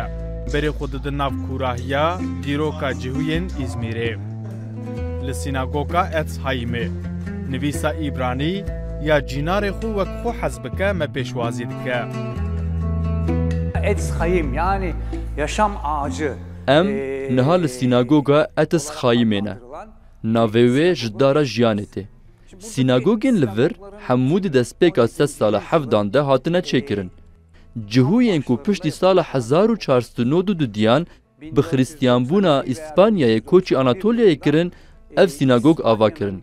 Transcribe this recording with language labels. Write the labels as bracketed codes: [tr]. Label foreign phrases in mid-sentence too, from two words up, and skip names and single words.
[ku] Berê xwe didin nav kurahiya dîroka Cihuyên İzmîrê. Li sînagoga Etz Hayîmê nivîsa İbranî ya cinarê xwe wek xwe hez bike me pêşwazî dike. [tr] Etz Hayîm yani yaşam ağacı. [ku] Em niha li sînagoga Etz Hayîmê ne. Navê wê ji dara jiyanê tê. Sînagogên li vir hemû di destpêka sed sala hevdan de hatine çêkirin. Cihuyên ku piştî sala 1492 diyan bi xristiyanbûna İspanyayê koçî Anatolyayê kirin, ev sînagog avakirin.